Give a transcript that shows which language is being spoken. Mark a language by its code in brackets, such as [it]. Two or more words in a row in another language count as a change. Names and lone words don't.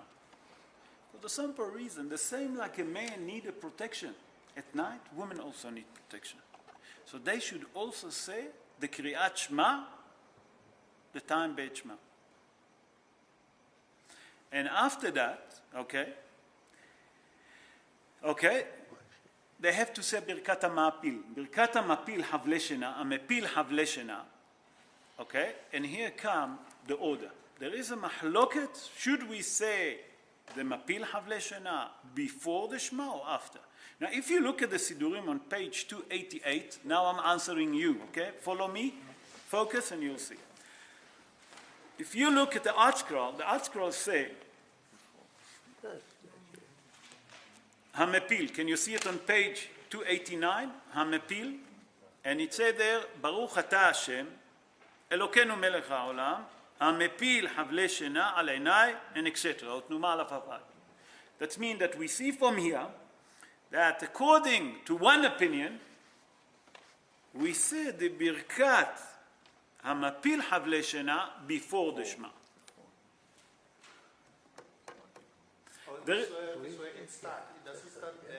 [en] For the simple reason, the same like a man need a protection at night, women also need protection. So they should also say the Kriyat Shema, the time Beit Shema. And after that, okay, they have to say Birkat HaMa'apil. [he] ברכת המפיל חבלי שינה, המפיל חבלי שינה. [en] Okay, and here come the order. There is a mahloket. Should we say the Mapil Havle Shena before the Shema or after? Now, if you look at the Sidurim on page 288, now I'm answering you, okay? Follow me, focus, and you'll see. If you look at the Art Scroll say, Hamepil, can you see it on page 289? Hamepil, and it says there, [he] ברוך אתה השם, אלוקינו מלך העולם, המפיל חבלי שינה על עיני, [en] and etc. That means that we see from here that according to one opinion, we say the Birkat Hamapil Havle Shena before the Shema. This way it starts. It doesn't start